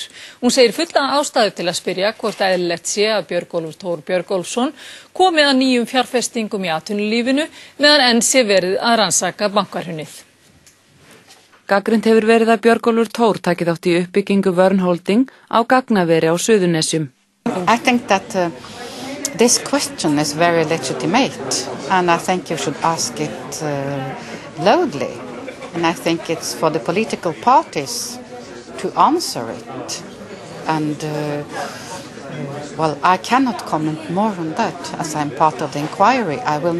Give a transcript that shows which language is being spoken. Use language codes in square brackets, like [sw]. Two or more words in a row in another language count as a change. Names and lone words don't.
[is] Hún segir fulla ástæðu til að spyrja hvort eðlilegt sé að Björgólfur Thor Björgólfsson komi að nýjum fjárfestingum í atvinnulífinu meðan enn sé verið að rannsaka bankahrunið. Gagnrýnt hefur verið að Björgólfur Thor taki þátt í uppbyggingu Verne Holding á gagnaveri á Suðurnesjum. [en] I think that this question is very legitimate, and I think you should ask it loudly. And I think it's for the political parties to answer it. And, well, I cannot comment more on that, as I'm part of the inquiry.